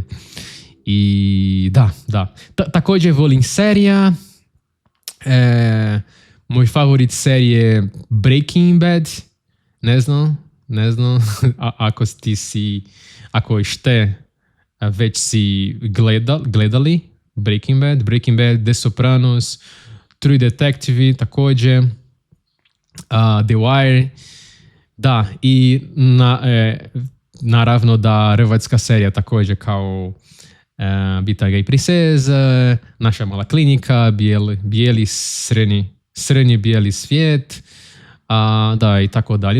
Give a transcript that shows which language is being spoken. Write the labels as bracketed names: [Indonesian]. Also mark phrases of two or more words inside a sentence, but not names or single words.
[Croatian] I da. Također volim serija. Moj favorit serije je Breaking Bad. Ne znam. Ako ste već si gledali Breaking Bad, The Sopranos, True Detective, također The Wire. Da, i naravno da hrvatska serija također kao Bitanga i princeza, Naša mala klinika, bijeli srednji bijeli svijet, da, i tako dalje.